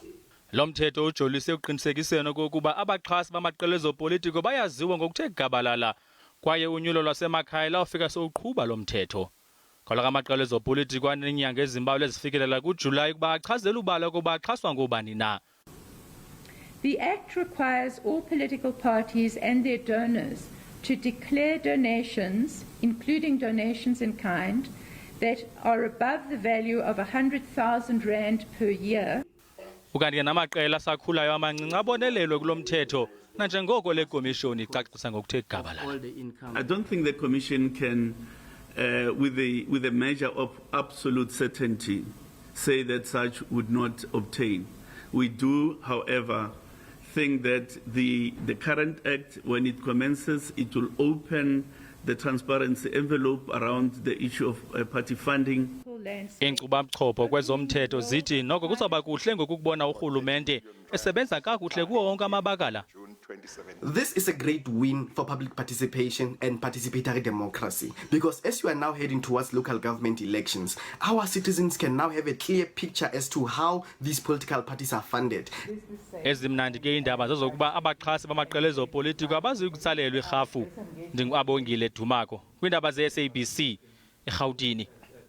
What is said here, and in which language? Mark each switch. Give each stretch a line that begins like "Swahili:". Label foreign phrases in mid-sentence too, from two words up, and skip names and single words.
Xhosa: Lo mthetho ujolise uqinisekiseno kokuba abaxhasi bamaqela ezopolitiko bayaziwa ngokuthe gabalala kwaye unyulo lwasemakhaya lawufika sowuqhuba lo mthetho. Kaloku amaqela ezopolitiko aneenyanga ezimbalwa ezifikelela kuJulayi ukuba achazele ubala ukuba axhaswa ngobani na.
English: The Act requires all political parties and their donors to declare donations, including donations in kind, that are above the value of R100,000 per year.
Xhosa: Ukanti namaqela asakhulayo amancinci abonelelwe kulo mthetho nanjengoko le komishoni icacisa ngokuthe gabalala.
English: I don't think the commission can with a measure of absolute certainty say that such would not obtain. We do, however, think that the current act, when it commences, it will open the transparency envelope around the issue of party funding.
Xhosa: Inkqubo kwezomthetho zithi noko kuzaba kuhle ngokubona urhulumente esebenza kakuhle kuwo wonke amabakala.
English: This is a great win for public participation and participatory democracy because as you are now heading towards local government elections, our citizens can now have a clear picture as to how these political parties are funded.
Xhosa: Ezimnandi ke indaba zokuba abaxhasi bamaqela ezopolitiko abazikutsalelwa irhafu ndingabongile Dumako kwindaba ze-SABC eGauteng.